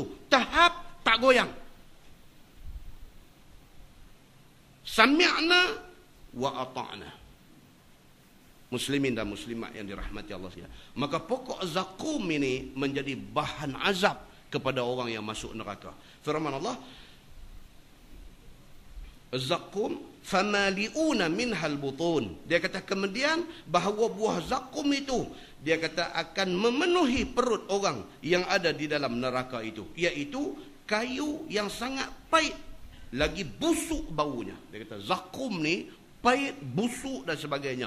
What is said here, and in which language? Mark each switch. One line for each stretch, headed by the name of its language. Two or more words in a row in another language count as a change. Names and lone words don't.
Malay: Tahap tak goyang.
Arabic: سمعنا وأطعنا.
Malay: Muslimin dan muslimat yang dirahmati Allah sekalian. Maka pokok zakum ini menjadi bahan azab kepada orang yang masuk neraka. Firman Allah,
Arabic: زقوم فمالئون منها البطون.
Malay: Dia kata kemudian bahawa buah zakum itu, dia kata akan memenuhi perut orang yang ada di dalam neraka itu, iaitu kayu yang sangat pahit lagi busuk baunya. Dia kata zakum ni pahit, busuk dan sebagainya.